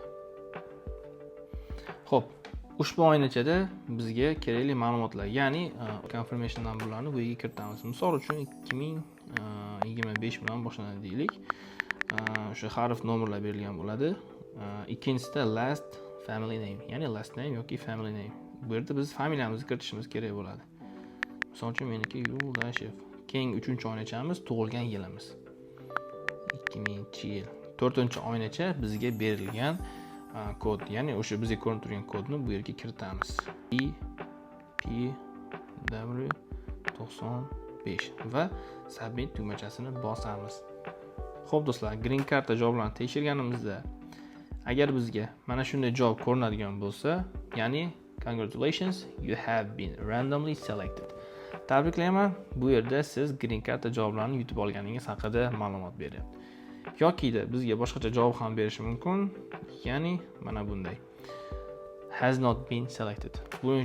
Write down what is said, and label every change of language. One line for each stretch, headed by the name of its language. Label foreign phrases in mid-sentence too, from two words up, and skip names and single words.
Uzbek: Xo'p, ushbu oyna ichida bizga kerakli ma'lumotlar, ya'ni
English: confirmation numberlarni
Uzbek: bu yerga kiritamiz. Misol uchun 2025 bilan boshlanadi deylik. O'sha harf nomerlar berilgan bo'ladi. Ikkinchisida
English: last family name,
Uzbek: ya'ni
English: last name
Uzbek: yoki
English: family name.
Uzbek: Bu yerda biz familiyamizni kiritishimiz kerak bo'ladi. Misol uchun meniki Yuldashev. Keyin 3-oynacha tug'ilgan yilimiz 2000-yil. 4-oynacha bizga berilgan kod, ya'ni o'sha bizga ko'rinib turgan kodni bu yerga kiritamiz. EPW95 va submit tugmachasini bosamiz. Xo'p do'stlar, green karta javoblarini tekshirganimizda agar bizga mana shunday javob ko'rinadigan bo'lsa, ya'ni
English: congratulations, you have been randomly selected.
Uzbek: Tabriklayman, bu yerda siz green karta javoblarini yutib olganingiz haqida ma'lumot beryapti. Yoki-da bizga boshqacha javob ham berishi mumkin, ya'ni mana bunday.
English: Has not been selected.
Uzbek: Bu